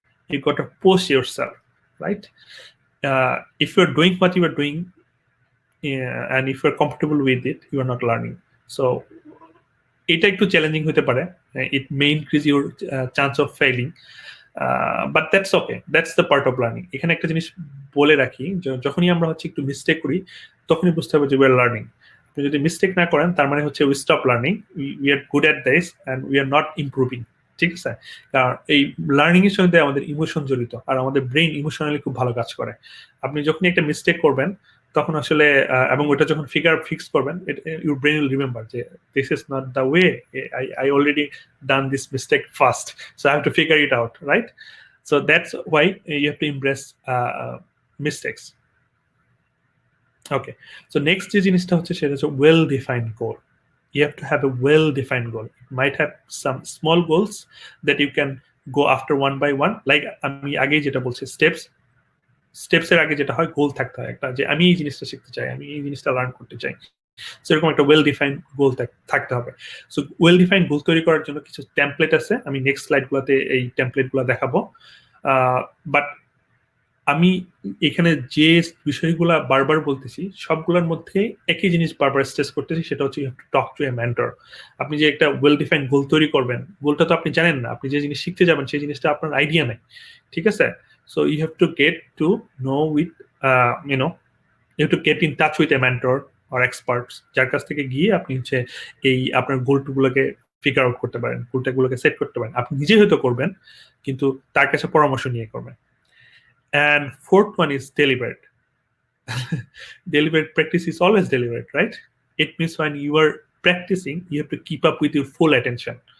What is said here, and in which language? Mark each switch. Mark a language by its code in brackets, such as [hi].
[en] You got to push yourself, right? If you're doing what you are doing, and if you're comfortable with it, you are not learning. So [bn] এটা একটু challenging হতে পারে, [en] it may increase your chance of failing, but that's okay, that's the part of learning. [bn] এখানে একটা জিনিস বলে রাখি, যখনই আমরা হচ্ছে একটু মিস্টেক করি তখনই বুঝতে হবে যে [en] we are learning. [bn] আপনি যদি মিস্টেক না করেন তার মানে হচ্ছে [en] we stop learning, we are good at this and we are not improving. [bn] ঠিক আছে? কারণ এই লার্নিং এর সঙ্গে আমাদের ইমোশন জড়িত, আর আমাদের ব্রেন ইমোশনালি খুব ভালো কাজ করে। আপনি যখনই একটা মিস্টেক করবেন তখন আসলে এবং ওটা যখন ফিক্স করবেন, [en] Your brain will remember যে this is not the way, I already done this mistake first, so I have to figure it out, right? So that's why you have to impress mistakes. Okay, so next [bn] যে জিনিসটা হচ্ছে সেটা হচ্ছে [en] Well defined goal. You have to have a well-defined goal. It might have some small goals that you can go after one by one. [bn] Like আমি আগে যেটা বলছি, স্টেপসের আগে যেটা হয় গোল থাকতে হয় একটা, যে আমি এই জিনিসটা শিখতে চাই, আমি এই জিনিসটা লার্ন করতে চাই, সেরকম একটা ওয়েল ডিফাইন্ড গোল থাকতে হবে। সো ওয়েল ডিফাইন্ড গোল তৈরি করার জন্য কিছু টেমপ্লেট আছে, আমি নেক্সট স্লাইডগুলোতে এই টেমপ্লেটগুলো দেখাবো। বাট আমি এখানে যে বিষয়গুলো বারবার বলতেছি সবগুলোর মধ্যে একই জিনিস বারবার স্ট্রেস করতেছি, সেটা হচ্ছে [en] You have to talk to a mentor. [bn] আপনি যে একটা ওয়েল ডিফাইন্ড গোল তৈরি করবেন, গোলটা তো আপনি জানেন না, আপনি যে জিনিস শিখতে যাবেন সেই জিনিসটা আপনার আইডিয়া নেই, ঠিক আছে? [en] so you have to get to know with you have to get in touch with a mentor or experts, [bn] যার কাছ থেকে গিয়ে আপনি হচ্ছে এই আপনার গোলগুলোকে ফিগার আউট করতে পারেন, [en] গোলটাগুলোকে সেট করতে পারেন। [bn] আপনি নিজে হয়তো করবেন, কিন্তু তার কাছে পরামর্শ নিয়ে করবেন। [en] And fourth one is deliberate. Deliberate practice is always deliberate, right? It means when you are practicing, you have to keep up with your full attention.